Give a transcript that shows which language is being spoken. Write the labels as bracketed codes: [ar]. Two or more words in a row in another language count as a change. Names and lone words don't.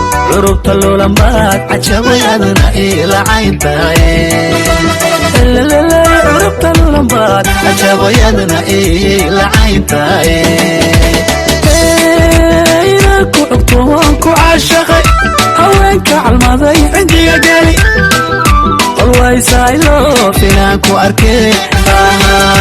[so] Curubta lulan baad, cajabay adna ila cayn tahay. Elelele, curubta lulan baad, cajabay adna ila cayn tahay. Ku cugto waan ku caashaqay, haweenka calmaday cindiga geli. [en] Always I love [so] inaan ku arkay. Aha.